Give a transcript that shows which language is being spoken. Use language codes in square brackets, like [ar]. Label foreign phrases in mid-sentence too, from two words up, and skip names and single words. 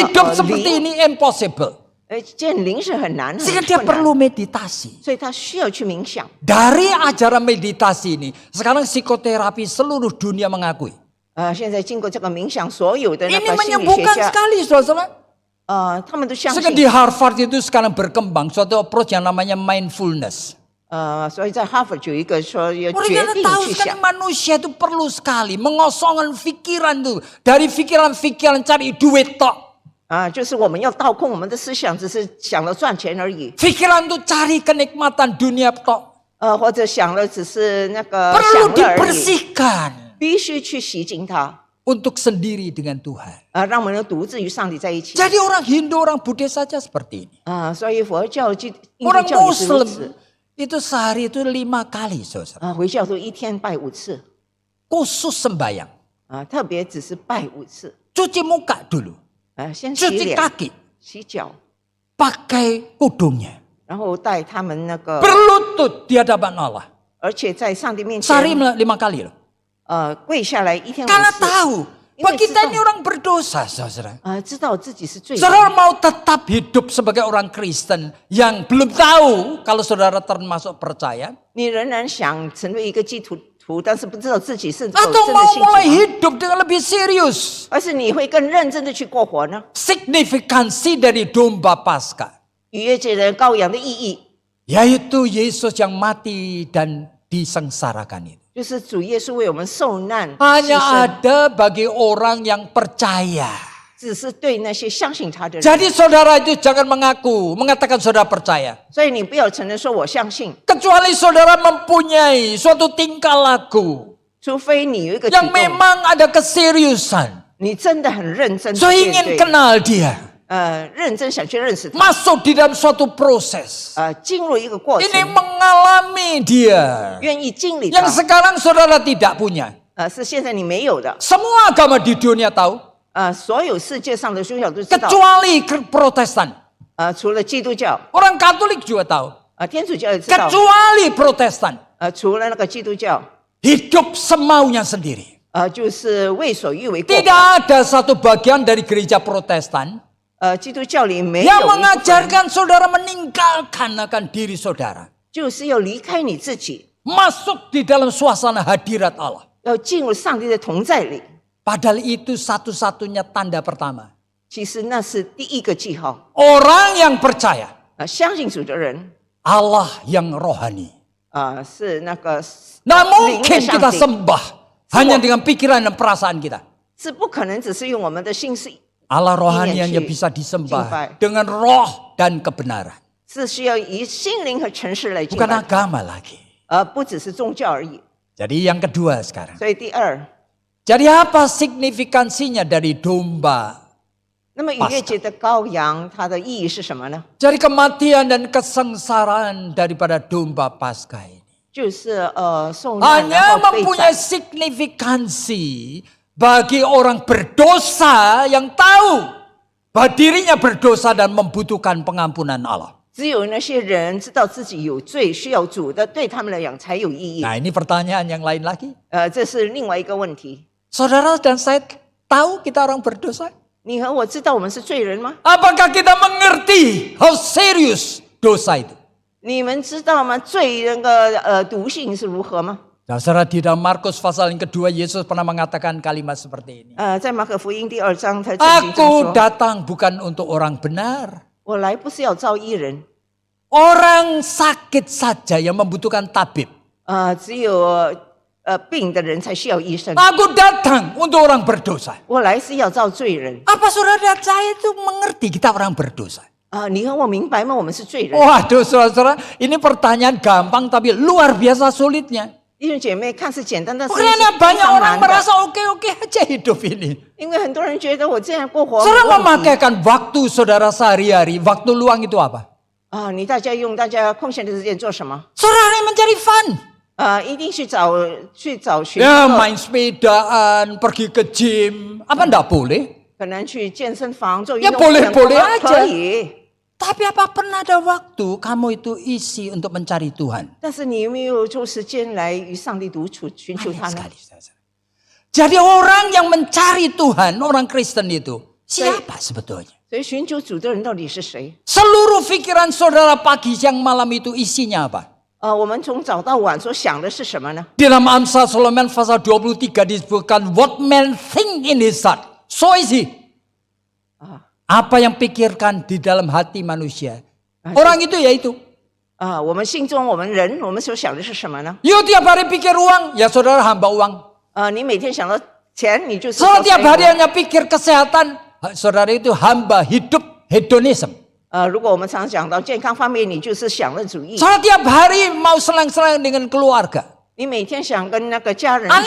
[id] Hidup seperti [zh] 灵， [id] ini impossible. [zh] 见灵是很难， [id] Sehingga [zh] 很 [id] dia [zh] 困难， [id] perlu meditasi. [zh] 所以他需要去冥想。 [id] Dari ajaran meditasi ini, sekarang psikoterapi seluruh dunia mengakui. [zh] 现在经过这个冥想，所有的那 [id] Ini [zh] 个心理学 [id] menyembuhkan [zh] 家， [id] sekali, saudara. [zh] 他们都相 [id] Sehingga [zh] 信 [id] di。Harvard itu sekarang berkembang suatu approach yang namanya mindfulness. [zh] 所以在哈佛有一个说要 [id] Mereka [zh] 决定 [id] tahu [zh] 去 [id] sekali [zh] 想， [id] manusia itu perlu sekali mengosongkan pikiran tuh. Dari pikiran-pikiran cari duit tok. [zh] 就是我们要倒空我们的思想，只是想了赚钱而已。 [id] Pikiran tuh cari kenikmatan dunia tok. [zh] 或者想了只是那个 [id] perlu [zh] 想了而已， [id] dibersihkan [zh] 必须去洗净它， [id] untuk sendiri dengan Tuhan. [zh] 让我们能独自与上帝在一起。 [id] Jadi orang Hindu, orang Buddha saja seperti ini. [zh] 所以佛教、印度 [id] Orang [zh] 教也是如此。 [id] Muslim itu sehari itu 5 kali, saudara. [zh] 回教徒一天拜5次， [id] Khusus sembahyang. [zh] 特别只是拜5次。 [id] Cuci muka dulu, [zh] 先洗 [id] cuci [zh] 脸、 [id] kaki, [zh] 洗脚， [id] pakai kudungnya. [zh] 然后带他们那个， [id] Berlutut di hadapan Allah. [zh] 而且在上帝面 [id] Sehari [zh] 前， [id] 5 kali loh. [zh] 跪下来一天 [id] Karena [zh] 5次， [id] tahu bahwa kita ini orang berdosa, saudara. [zh] 知道自己是罪人。 [id] Saudara mau tetap hidup sebagai orang Kristen yang belum tahu kalau saudara termasuk percaya, [zh] 你仍然想成为一个基督徒，但是不知道自己是否 [id] atau [zh] 真的 [id] mau [zh] 信主 [id] mulai [zh] 吗？ [id] hidup dengan lebih serius? [zh] 而是你会更认真的去过活呢？ [id] Signifikansi dari domba Paskah, [zh] 逾越节的羔羊的意义， [id] yaitu Yesus yang mati dan disengsarakan itu. [zh] 就是主耶稣为我们受难牺 [id] Hanya [zh] 牲， [id] ada bagi orang yang percaya. [zh] 只是对那些相信他的人。 [id] Jadi saudara itu jangan mengatakan saudara percaya. [zh] 所以你不要承认说我相信， [id] Kecuali saudara mempunyai suatu tingkah laku [zh] 除非你有一个举 [id] yang [zh] 动， [id] memang ada keseriusan. [zh] 你真的很认真地 [id] So [zh] 面 [id] ingin [zh] 对， [id] kenal dia. [zh] 认真想去认识他， [id] Masuk di dalam suatu proses. [zh] 进入一个过 [id] Ini [zh] 程， [id] mengalami dia. [zh] 愿意经历它 [id] Yang，sekarang saudara tidak punya. [zh] 是现在你没有的。 [id] Semua agama di dunia tahu. [zh] 所有世界上的宗教都知道， [id] Kecuali Protestan. [zh] 除了基督教， [id] Orang Katolik juga tahu. [zh] 天主教也知道， [id] Kecuali Protestan. [zh] 除了那个基督教， [id] Hidup semaunya sendiri. [zh] 就是为所欲为过活。 [id] Tidak ada satu bagian dari gereja Protestan [zh] 基督教里没 [id] yang [zh] 有一部分 [id] mengajarkan saudara meninggalkan akan diri saudara. [zh] 就是要离开你自己， [id] Masuk di dalam suasana hadirat Allah. [zh] 要进入上帝的同在里。 [id] Padahal itu satu-satunya tanda pertama. [zh] 其实那是第一个记号。 [id] Orang yang percaya [zh] 相信主的人， [id] Allah yang rohani. [zh] 是那个 [id] Nah [zh] 灵的 [id] mungkin [zh] 上 [id] kita [zh] 帝， [id] sembah hanya dengan pikiran dan perasaan kita. [zh] 是不可能只是用我们的心思， [id] Allah rohani Ingin hanya [zh] 去 [id] bisa disembah [zh] 敬拜。 [id] dengan roh dan kebenaran. [zh] 是需要以心灵和诚实来敬 [id] Bukan [zh] 拜， [id] agama lagi. [zh] 不只是宗教而已。 [id] Jadi yang kedua sekarang. [zh] 所以第二， [id] Jadi apa signifikansinya dari domba? [zh] 那么逾越节的羔羊，它的意义是什么呢？ [id] Dari kematian dan kesengsaraan daripada domba Paskah ini. [zh] 就是受难 [id] Hanya [zh] 然后被 [id] mempunyai [zh] 宰， [id] signifikansi bagi orang berdosa yang tahu bahwa dirinya berdosa dan membutuhkan pengampunan Allah. [zh] 只有那些人知道自己有罪需要主的，对他们来讲才有意义。 [id] Nah ini pertanyaan yang lain lagi. [zh] 这是另外一个问题。 [id] Saudara dan saya tahu kita orang berdosa. [zh] 你和我知道我们是罪人吗？ [id] Apakah kita mengerti how serius dosa itu? [zh] 你们知道吗？罪那个毒性是如何吗？ [id] Nah, saudara di dalam Markus pasal yang kedua Yesus pernah mengatakan kalimat seperti ini. [zh] 在马可福音第2章，他曾经这样 [id] Aku [zh] 说 [id] datang bukan untuk orang benar. [zh] 我来不是要招义人， [id] Orang sakit saja yang membutuhkan tabib. [zh] 只有病的人才需要医生。 [id] Aku datang untuk orang berdosa. [zh] 我来是要招罪人。 [id] Apa saudara dan saya itu mengerti kita orang berdosa? [zh] 你和我明白吗？我们是罪人。 [id] Waduh saudara, ini pertanyaan gampang tapi luar biasa sulitnya. [zh] 弟兄姐妹，看似简单，但是是 [id] Karena [zh] 非 [id] banyak [zh] 常 [id] orang [zh] 难的。 [id] merasa oke-oke aja hidup ini. [zh] 因为很多人觉得我这样过活没 [id] Saudara [zh] 问题 [id] memakaikan waktu saudara sehari-hari, waktu luang itu apa? [zh] 你大家用大家空闲的时间做什么？ [id] Saudara mencari fun. [zh] 一定去找寻 [id] Ya [zh] 乐， [id] main sepedaan, pergi ke gym. Apa enggak boleh? [zh] 可能去健身房做运 [id] Ya [zh] 动不能 [id] boleh-boleh [zh] 吗 [id] aja. [zh] 可以。 [id] Tapi apa pernah ada waktu kamu itu isi untuk mencari Tuhan? [zh] 但是你有没有抽时间来与上帝独处，寻求 [id] Banyak [zh] 他呢？ [id] sekali, saudara. Jadi orang yang mencari Tuhan, orang Kristen itu, siapa sebetulnya? [zh] 所以寻求主的人到底是谁？ [id] Seluruh pikiran saudara pagi, siang, malam itu isinya apa? [zh] 我们从早到晚所想的是什么呢？ [id] Di dalam Amsal Solomon pasal 23 disebutkan [en] what man think in his heart, so is he. [id] Apa yang pikirkan di dalam hati manusia. Orang itu ya itu. [zh] 我们心中我们人，我们所想的是什么呢？ [id] You tiap hari pikir uang, ya saudara hamba uang. [zh] 你每天想到钱，你就是 [id] Saudara tiap hari hanya pikir kesehatan, saudara itu hamba hidup hedonism. [zh] 如果我们常讲到健康方面，你就是享乐主义， [id] Saudara tiap hari mau senang-senang dengan keluarga. [zh] 你每天想跟那个家人 [id] Aneh